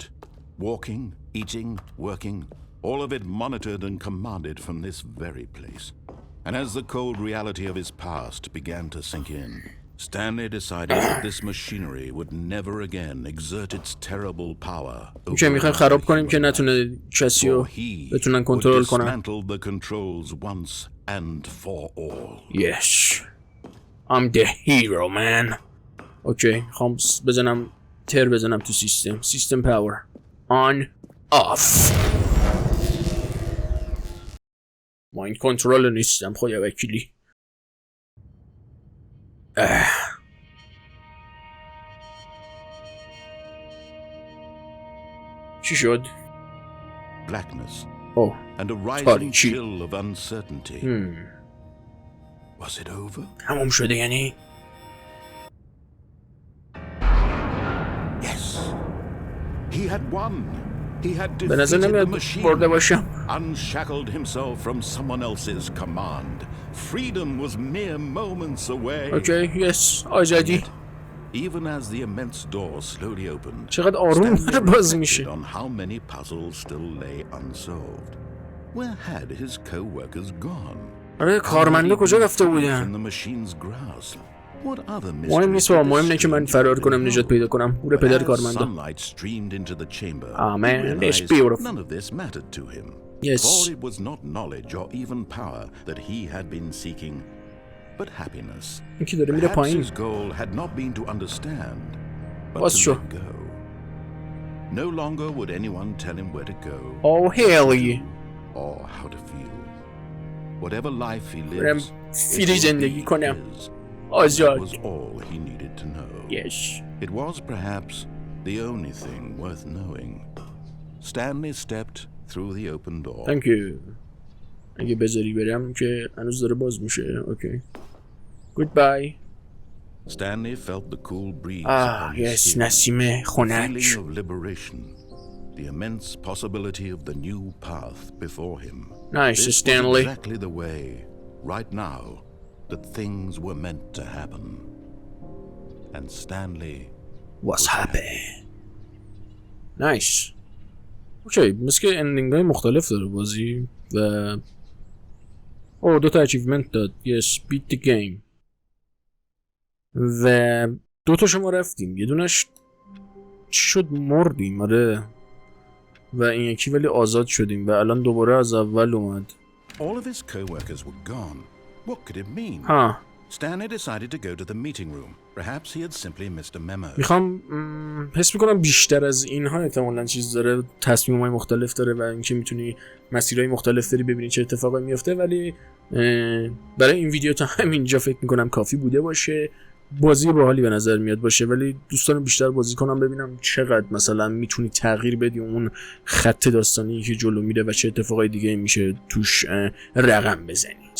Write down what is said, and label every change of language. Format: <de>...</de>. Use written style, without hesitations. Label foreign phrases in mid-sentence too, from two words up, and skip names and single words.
<en>Walking, eating, working. All of it monitored and commanded from this very place. And as the cold reality of his past began to sink in, Stanley decided that this machinery would never again exert its terrible power over</en> <fa>میخوایم خراب کنیم که نتونه کسی رو بتونن کنترل کنن.</fa> <en>dismantle the controls once and for all. Yes. I'm the hero man.</en> <fa>اوکی خواهم بزنم تو سیستم</fa> <en>power on off mind control</en> <fa>نیستم خدا وکیلی چی شد؟</fa> <en>Blackness. Oh. And a rising chill of uncertainty. Was it over?</en> <fa>تموم شده یعنی؟</fa> <en>Yes. He had won. He had</en> <fa>به نظر نمیاد برده باشم.</fa> <en>Unshackled himself from someone else's command. Freedom was mere moments away. Okay, yes. آزادی. Even as the immense door slowly opened,</en> <fa>چقدر آروم باز میشه.</fa> <en>on how many puzzles still lay unsolved. Where had his co-workers gone?</en> <fa>آره کارمندا کجا رفته بودن؟ مهم نیست مهم اینه که من فرار کنم نجات پیدا کنم. او پدر کارمندا.</fa> <en>Amen. It's beautiful. None of this mattered to him. Yes. For it was not knowledge or even power that he had been seeking, but happiness. Perhaps his goal had not been to understand, but to let go. No longer would anyone tell him where to go. Oh hell yeah. Or how to feel. Whatever life he lives,</en> <fa>زندگی کنم.</fa> <en>That was all he needed to know. Yes. It was perhaps the only thing worth knowing. Stanley stepped through the open door. Thank you.</en> <fa>اگه بذاری برم که هنوز داره باز میشه.</fa> <en>Okay. Goodbye. Stanley felt the cool breeze. Yes,</en> <fa>نسیم خنک.</fa> <en>The feeling of liberation. The immense possibility of the new path before him. Nice, this Stanley. was exactly the way, right now, that things were meant to happen. And Stanley was happy. Nice.</en> <fa>اوکی مثل که اندینگ های مختلف داره بازی و دوتا اچیومنت داد.</fa> <en>Yes, beat the game.</en> <fa>و دوتا شما رفتیم. یه دونش چی شد مردیم آره و این یکی ولی آزاد شدیم و الان دوباره از اول اومد.</fa> <en>All of his co-workers were gone. What could it mean? Stanley decided to go to the meeting room. Perhaps he had simply missed a memo.</en> <fa>میخوام حس میکنم بیشتر از اینها احتمالاً چیز داره، تصمیم‌های مختلف داره و اینکه میتونی مسیرهای مختلف داری ببینی چه اتفاقی میفته، ولی برای این ویدیو تا همینجا فکر میکنم کافی بوده باشه. بازی باحالی به نظر میاد باشه ولی دوستان بیشتر بازی کنم ببینم چقدر مثلا میتونی تغییر بدی اون خط داستانی که جلو میره و چه اتفاقای دیگه میشه توش رقم بزنی.</fa>